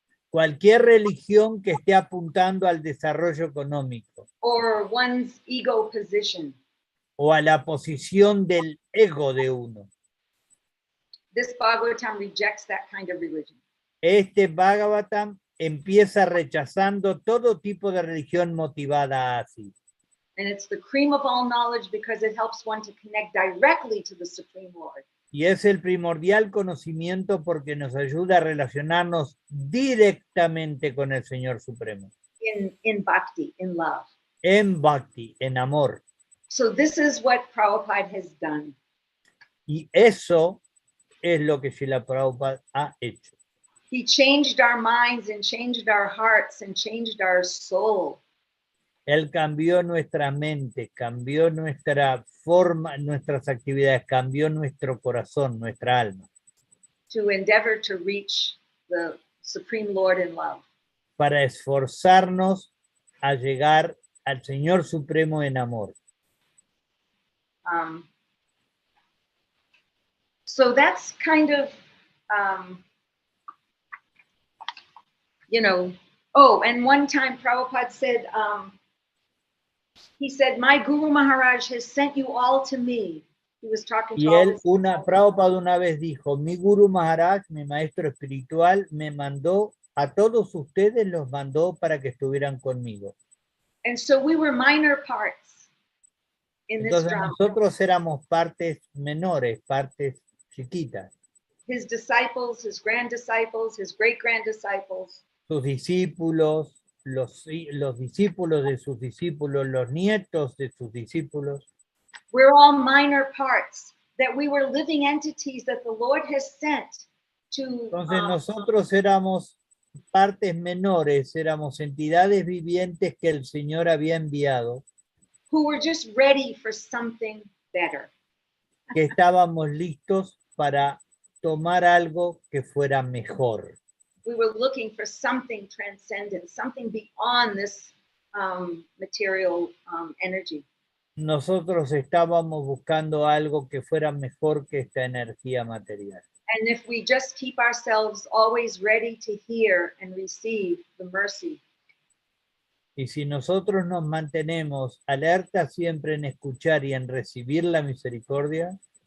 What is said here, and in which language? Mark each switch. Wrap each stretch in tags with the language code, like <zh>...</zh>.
<es>Cualquier religión que esté apuntando al desarrollo económico.</es> <en>Or one's ego position.</en> <es>O a la posición del ego de uno.</es> <en>This Bhagavatam rejects that kind of religion.</en> <es>Este Bhagavatam empieza rechazando todo tipo de religión motivada así.</es> <en>And it's the cream of all knowledge because it helps one to connect directly to the Supreme Lord.</en> <es>Y es el primordial conocimiento porque nos ayuda a relacionarnos directamente con el Señor Supremo.</es> <en>In bhakti, in love.</en> <es>En bhakti, en amor.</es> <en>So this is what Prabhupada has done.</en> <es>Y eso es lo que Srila Prabhupada ha hecho.</es> <en>He changed our minds and changed our hearts and changed our soul.</en> <es>Él cambió nuestra mente, cambió nuestra forma, nuestras actividades, cambió nuestro corazón, nuestra alma.</es> <en>To endeavor to reach the Supreme Lord in love.</en> <es>Para esforzarnos a llegar al Señor Supremo en amor.</es> <en>So that's kind of, you know, oh, and one time Prabhupada said, he said, my Guru Maharaj has sent you all to me. He was talking to</en> <es>Y</es> <en>all</en> <es>él, Prabhupada una vez dijo, mi Guru Maharaj, mi maestro espiritual, me mandó, a todos ustedes los mandó para que estuvieran conmigo.</es> <en>And so we were minor parts in this</en> <es>Entonces</es> <en>drama.</en> <es>nosotros éramos partes menores, partes chiquitas.</es> <en>His disciples, his grand disciples, his great grand disciples.</en> <es>Sus discípulos, los discípulos de sus discípulos, los nietos de sus discípulos.</es> <en>We're all minor parts, that we were living entities that the Lord has sent to.</en> <es>Entonces nosotros éramos partes menores, éramos entidades vivientes que el Señor había enviado.</es> <en>Who were just ready for something better.</en> <es>Que estábamos listos para tomar algo que fuera mejor.</es> <en>We were looking for something transcendent, something beyond this material energy.</en> <es>Nosotros estábamos buscando algo que fuera mejor que esta energía material.</es> <en>And if we just keep ourselves always ready to hear and receive the mercy.</en> <es>Y si nosotros nos mantenemos alerta siempre en escuchar y en recibir la misericordia,</es>